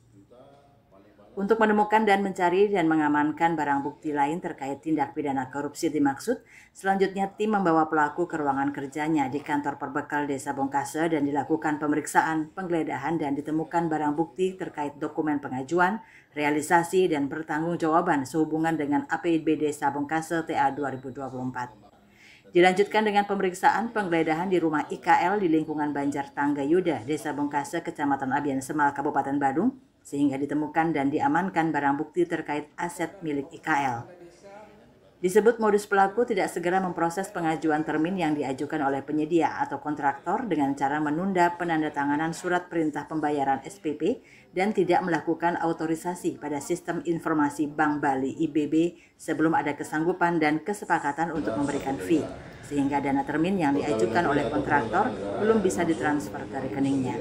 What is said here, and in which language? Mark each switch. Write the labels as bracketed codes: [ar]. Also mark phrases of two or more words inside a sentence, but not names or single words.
[id] Untuk menemukan dan mencari dan mengamankan barang bukti lain terkait tindak pidana korupsi dimaksud, selanjutnya tim membawa pelaku ke ruangan kerjanya di kantor Perbekal Desa Bongkase dan dilakukan pemeriksaan, penggeledahan dan ditemukan barang bukti terkait dokumen pengajuan, realisasi dan pertanggungjawaban sehubungan dengan APB Desa Bongkase TA 2024. Dilanjutkan dengan pemeriksaan penggeledahan di rumah IKL di lingkungan Banjar Tangga Yuda, Desa Bongkase, Kecamatan Abian Semal, Kabupaten Badung, sehingga ditemukan dan diamankan barang bukti terkait aset milik IKL. Disebut modus pelaku tidak segera memproses pengajuan termin yang diajukan oleh penyedia atau kontraktor dengan cara menunda penandatanganan surat perintah pembayaran SPP dan tidak melakukan autorisasi pada Sistem Informasi Bank Bali IBB sebelum ada kesanggupan dan kesepakatan untuk memberikan fee, sehingga dana termin yang diajukan oleh kontraktor belum bisa ditransfer ke rekeningnya.